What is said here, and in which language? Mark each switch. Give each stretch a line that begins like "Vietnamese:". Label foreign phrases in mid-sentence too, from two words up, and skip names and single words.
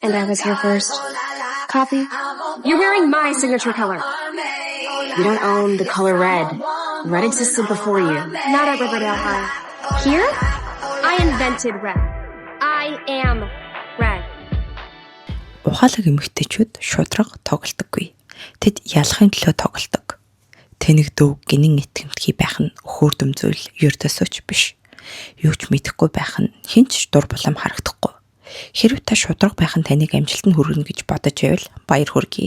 English: And I was here first. Coffee? You're wearing my signature color. You don't own the color red. Red existed before you. Not at Riverdale High. Here? I invented red. I am red.
Mongolian: Ухаалаг эмэгтэйчүүд шудраг тоглодоггүй. Тэд ялахын төлөө тоглодог. Тэнэг дүү гинэн итгэмтгий байх нь өхөөрдөм зүйл ердөөсөөч биш. Юу ч мэдэхгүй байх нь хинч дур булам харагдахгүй. Хэрв та шудраг байх нь таныг амжилтанд хүргэнэ гэж бодож байвал баяр хүргэе.